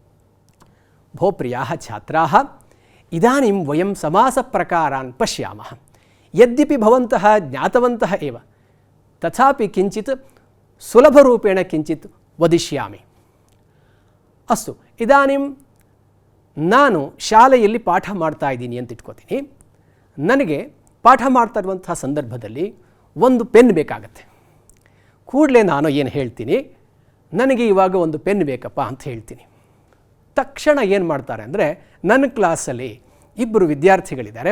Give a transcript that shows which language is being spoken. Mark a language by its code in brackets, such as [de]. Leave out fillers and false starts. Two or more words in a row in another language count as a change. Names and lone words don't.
[sa] भो प्रियाः छात्राः, इदानीं वयं समासप्रकारान् पश्यामः। यद्यपि भवन्तः ज्ञातवन्तः एव, तथापि किञ्चित् सुलभरूपेण किञ्चित् वदिष्यामि। अस्तु, इदानीं [kn] ನಾನು ಶಾಲೆಯಲ್ಲಿ ಪಾಠ ಮಾಡ್ತಾ ಇದ್ದೀನಿ ಅಂತ ಇಟ್ಕೋತೀನಿ. ನನಗೆ ಪಾಠ ಮಾಡ್ತಾ ಇರುವಂಥ ಸಂದರ್ಭದಲ್ಲಿ ಒಂದು ಪೆನ್ ಬೇಕಾಗತ್ತೆ. ಕೂಡಲೇ ನಾನು ಏನು ಹೇಳ್ತೀನಿ, ನನಗೆ ಇವಾಗ ಒಂದು ಪೆನ್ ಬೇಕಪ್ಪ ಅಂತ ಹೇಳ್ತೀನಿ. ತಕ್ಷಣ ಏನು ಮಾಡ್ತಾರೆ ಅಂದರೆ, ನನ್ನ ಕ್ಲಾಸಲ್ಲಿ ಇಬ್ಬರು ವಿದ್ಯಾರ್ಥಿಗಳಿದ್ದಾರೆ.